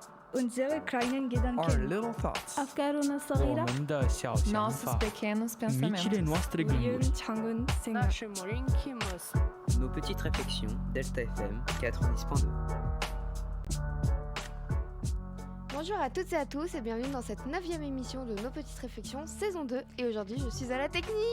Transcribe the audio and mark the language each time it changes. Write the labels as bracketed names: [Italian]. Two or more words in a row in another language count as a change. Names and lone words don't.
[German] unsere kleinen [English] Our [German] Gedanken, [English] little thoughts. [Arabic] أفكارنا الصغيرة, [Chinese] 我们的小想 [Portuguese] Nossos [Chinese] 法 [Portuguese] pequenos [Romanian] Micile [Portuguese] pensamentos. [Romanian] noastre gânduri. [Korean] 우리의 작은 생각. [French] Nos petites réflexions, Delta FM 90.2. Bonjour à toutes et à tous et bienvenue dans cette 9e émission de Nos Petites Réflexions, saison 2. Et aujourd'hui, je suis à la technique.